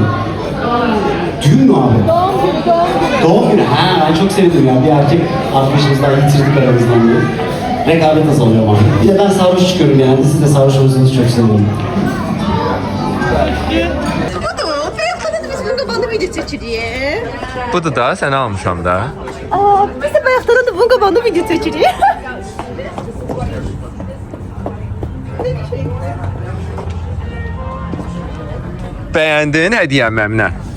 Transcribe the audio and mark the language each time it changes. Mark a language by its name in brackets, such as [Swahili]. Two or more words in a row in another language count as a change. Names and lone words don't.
[Turkish] Düğün mü abi? Doğum günü. Ha, ben çok sevindim ya. Bir erkek arkadaşımızdan yitirdik aramızdan diye. Rekabet azalıyor abi. Bir de ben sarhoş çıkıyorum yani. Siz de sarhoş olursanız çok seviyorum. [Azerbaijani] Biz bunun qabağında video çəkirik. Budur da, səni almışam da. Biz də bayaqdan da bunun qabağında video çəkirik. Bəyəndin hədiyyəm Əminə?